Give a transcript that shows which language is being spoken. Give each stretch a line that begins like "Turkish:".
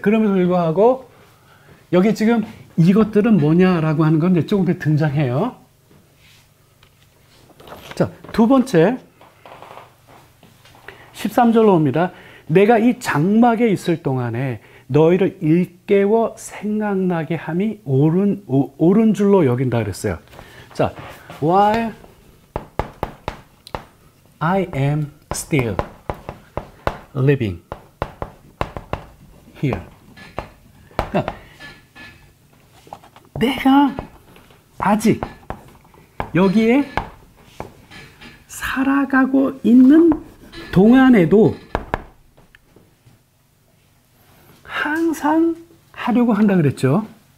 Korean: 그럼에도 불구하고 여기 지금 이것들은 뭐냐라고 하는 건 이제 조금 더 등장해요. 자, 두 번째 13절로 옵니다. 내가 이 장막에 있을 동안에 너희를 일깨워 생각나게 함이 옳은 줄로 여긴다 그랬어요.
English: 자, while I am still living here.
Korean: 그러니까 내가 아직 여기에 살아가고 있는 동안에도 항상 하려고 한다 그랬죠.